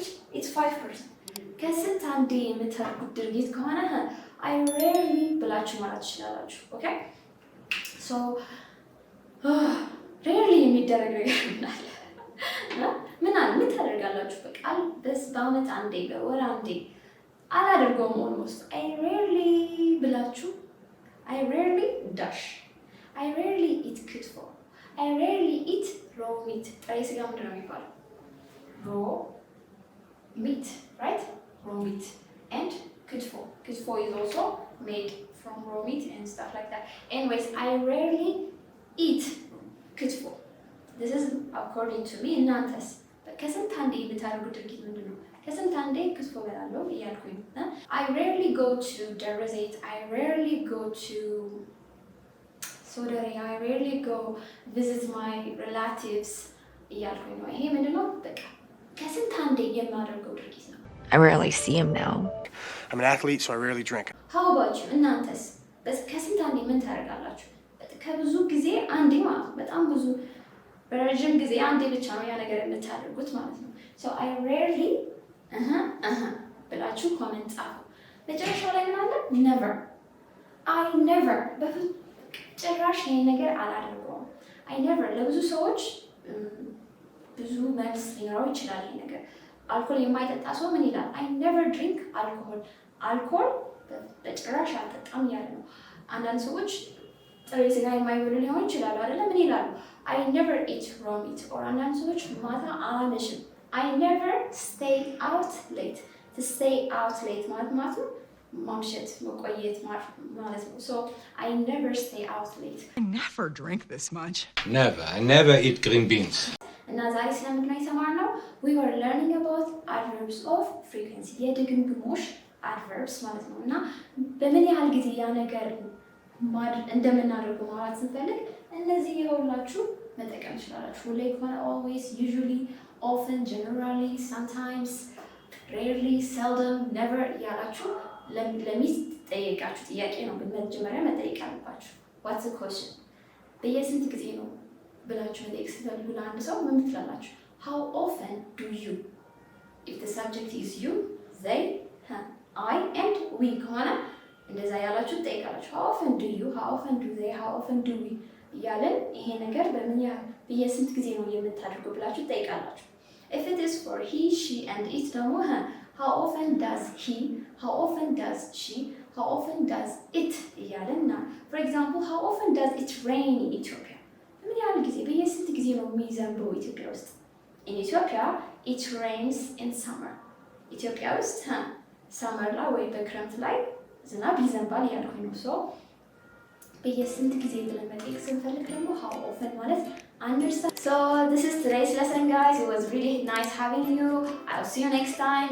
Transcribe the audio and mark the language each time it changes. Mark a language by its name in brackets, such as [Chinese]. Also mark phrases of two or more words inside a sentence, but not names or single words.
[English] It's 5%. ከስንት አንዴ የምታደርጉት ድርጊት ከሆነ I rarely ብላችሁ ማለት ትችላላችሁ። okay so rarely የሚደረግ ነገር ምን ታደርጋላችሁ? በቃ በዓመት አንዴ በወር አንዴ አላደርገውም። ኦልሞስት I rarely ብላችሁ I rarely dash. I rarely eat ክትፎ. I rarely eat raw meat. [Amharic] ጥሬ ስጋ ምንድን ነው የሚባለው? [English] raw meat, right? raw meat and ክትፎ. ክትፎ is also made from raw meat and stuff like that. Anyways, I rarely eat ክትፎ. This is according to me. [Amharic] እናንተስ ከስንት አንዴ የምታደርጉት ድርጊት ምንድን ነው? ከስንት አንዴ ክትፎ እበላለሁ እያልኩኝ [English] I rarely go to ደብረ ዘይት I rarely go to ሶደሬ I rarely go visit my relatives [Amharic] እያልኩኝ ነው። ይሄ ምንድነው? በቃ ከስንት አንዴ የማደርገው ድርጊት ነው። [English] I rarely see him now. I'm an athlete, so I rarely drink. How about you? [Amharic] እናንተስ ከስንት አንዴ ምን ታደርጋላችሁ? ከብዙ ጊዜ አንዴ ማለት ነው። በጣም ብዙ በረጅም ጊዜ አንዴ ብቻ ነው ያ ነገር የምታደርጉት ማለት ነው። [English] So I rarely [Amharic] ብላችሁ ኮሜንት ጻፉ። መጨረሻው ላይ ምን አለ? [English] never I never [Amharic] ጭራሽ ይሄ ነገር አላደርገውም። [English] I never [Amharic] ለብዙ ሰዎች ብዙ መልስ ሊኖረው ይችላል። ይሄ ነገር አልኮል የማይጠጣ ሰው ምን ይላል? [English] I never drink alcohol [Amharic] አልኮል በጭራሽ አልጠጣም እያለ ነው። አንዳንድ ሰዎች ጥሬ ስጋ የማይበሉ ሊሆን ይችላሉ አይደለ? ምን ይላሉ? [English] I never eat raw meat or [Amharic] አንዳንድ ሰዎች ማታ አላመሽም [English] I never stay out late to stay out late [Amharic] ማለት ነው ማምሸት መቆየት ማለት ነው [English] so I never stay out late I never drink this much. I never eat green beans. [Amharic] እና ዛሬ ስለምንድን ነው የተማርነው? [English] We were learning about adverbs of frequency [Amharic] የድግግሞሽ adverbs ማለት ነው እና በምን ያህል ጊዜ ያ ነገር እንደምናደርገው ማለት ስንፈልግ እነዚህ የሁላችሁ መጠቀም ትችላላችሁ። ሁሌ ከሆነ [English] always, usually, often, generally, sometimes, rarely, seldom, never [Amharic] ያላችሁ ለሚስት ጠይቃችሁ ጥያቄ ነው በመጀመሪያ መጠየቅ አለባችሁ። [English] What's the question? [Amharic] በየስንት ጊዜ ነው ብላችሁ መጠየቅ ስትፈልጉ ለአንድ ሰው ምን ትላላችሁ? [English] How often do you? If the subject is you, they, I, and we [Amharic] ከሆነ እንደዛ ያላችሁ ጠይቃላችሁ። [English] How often do you? How often do they? How often do we? [Amharic] እያለን ይሄ ነገር በምን ያህል በየስንት ጊዜ ነው የምታደርጉ ብላችሁ ጠይቃላችሁ። [English] If it is for he, she, and it [Amharic] ደግሞ [English] how often does he? How often does she? How often does it? [Amharic] እያለን እና [English] for example, how often does it rain in Ethiopia? [Amharic] በምን ያህል ጊዜ በየስንት ጊዜ ነው የሚዘንበው ኢትዮጵያ ውስጥ? [English] In Ethiopia, it rains in summer. [Amharic] ኢትዮጵያ ውስጥ ሰመር ላይ ወይ በክረምት ላይ ዝናብ ይዘንባል እያልኩኝ ነው። ሶ በየስንት ጊዜ ብለን መጠየቅ ስንፈልግ ደግሞ [English] how often [Amharic] ማለት understand. [English] So this is today's lesson, guys. It was really nice having you. I'll see you next time.